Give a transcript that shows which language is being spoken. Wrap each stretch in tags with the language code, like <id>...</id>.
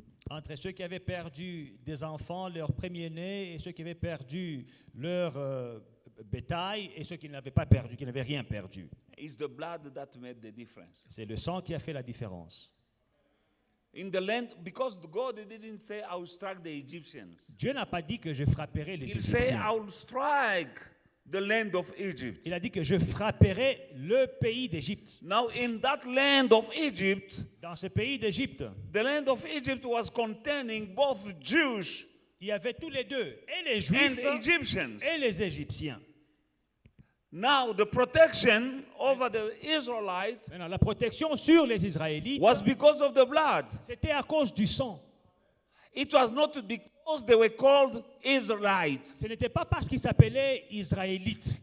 <fr>entre ceux qui avaient perdu des enfants, leurs premiers-nés, et ceux qui avaient perdu leur bétail, et ceux qui n'avaient pas perdu, qui n'avaient rien perdu.</fr> <en>It's the blood that made the difference.</en> <fr>C'est le sang qui a fait la différence.</fr> <en>In the land, because God didn't say, I will strike the Egyptians.</en> <fr>Dieu n'a pas dit que je frapperai les</fr> <en>He said,</en> <fr>Égyptiens.</fr> <en>I will strike the land of Egypt.</en> <fr>Il a dit que je frapperai le pays d'Égypte.</fr> <en>Now, in that land of Egypt,</en> <fr>Dans ce pays d'Égypte,</fr> <en>the land of Egypt was containing both Jews</en> <fr>il y avait tous les deux, et les</fr> <en>and</en> <fr>Juifs</fr> <en>Egyptians.</en> <fr>et les Égyptiens.</fr> <en>Now, the protection over the Israelites</en> <fr>Maintenant, la protection sur les Israélites,</fr> <en>was because of the blood.</en> <fr>c'était à cause du sang.</fr> <en>It was not because they were called Israelites.</en> <fr>Ce n'était pas parce qu'ils s'appelaient Israélites.</fr>